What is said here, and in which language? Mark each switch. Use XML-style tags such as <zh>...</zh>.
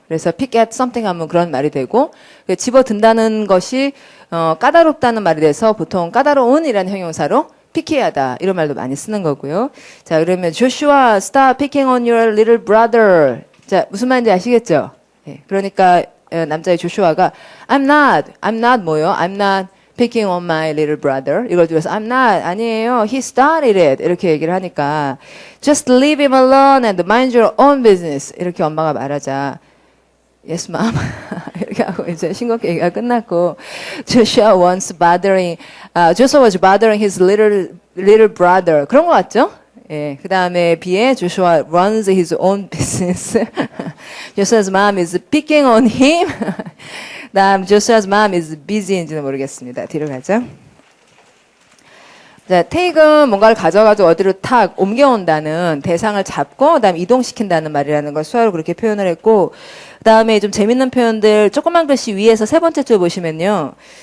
<ko>그래서 pick at something 하면 그런 말이 되고 집어든다는 것이 까다롭다는 말이 돼서 보통 까다로운이라는 형용사로 피키하다 이런 말도 많이 쓰는 거고요. 자, 그러면</ko> <en>Joshua, stop picking on your little brother.</en> <ko>자, 무슨 말인지 아시겠죠? 예, 그러니까 남자의 조슈아가 I'm not 뭐요?</ko> <en>I'm not picking on my little brother.</en> <ko>이걸 들어서 I'm not 아니에요.</ko> <en>He started it.</en> <ko>이렇게 얘기를 하니까</ko> <en>just leave him alone and mind your own business.</en> <ko>이렇게 엄마가 말하자.</ko> <en>Yes, mom.</en> <ko>이렇게 하고 이제 신곡 얘기가 끝났고</ko> <en>Joshua was bothering his little brother.</en> <ko>그런 거 같죠? 예, 그 다음에</ko> <en>B에 Joshua runs his own business. Joshua's mom is picking on him. 다음 Joshua's mom is busy인지는 모르겠습니다.</en> <ko>뒤로 가죠. 자, take은 뭔가를 가져가지고 어디로 탁 옮겨온다는 대상을 잡고 그다음 이동시킨다는 말이라는 걸 수화로 그렇게 표현을 했고 그다음에 좀 재밌는 표현들 조그만 글씨 위에서 세 번째 줄 보시면요.</ko>